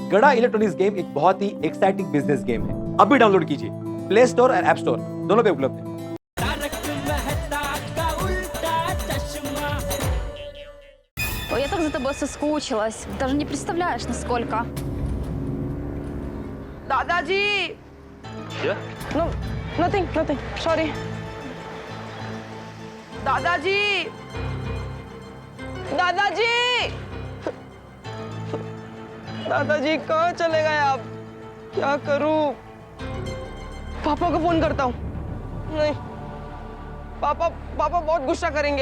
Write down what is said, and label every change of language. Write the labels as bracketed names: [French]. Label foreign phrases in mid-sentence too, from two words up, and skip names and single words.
[Hindi] गड़ा इलेक्ट्रॉनिक्स गेम एक बहुत ही [English] exciting business game [Hindi] है। अभी डाउनलोड कीजिए, प्ले स्टोर और ऐप स्टोर दोनों पे उपलब्ध है। [Russian] Ой, я так за тобой соскучилась. Даже не представляешь, насколько. [Hindi] दादाजी। क्या? [English] No, nothing. Sorry. [Hindi] दादाजी। दादाजी कहाँ चले गए आप? क्या करूं? पापा को फोन करता हूँ। नहीं, पापा बहुत गुस्सा करेंगे।